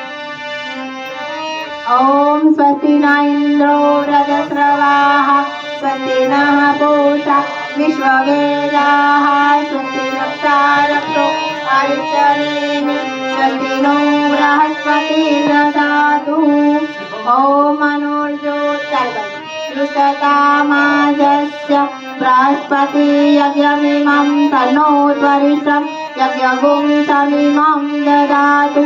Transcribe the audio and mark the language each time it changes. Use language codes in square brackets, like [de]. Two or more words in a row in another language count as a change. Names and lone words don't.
[sa] ओम स्वस्ति न इन्द्रो रजस्रवाः स्वस्ति नः पूषा विश्ववेदाः स्वस्ति नक्षारक्षो अरिष्टनेमि स्वस्ति नो बृहस्पतिर्दधातु ओम मनोर्ज्योति ऋषतामाजस्य बृहस्पति यज्ञमिमं तन्नो त्वरितं यज्ञगुं समिमं ददातु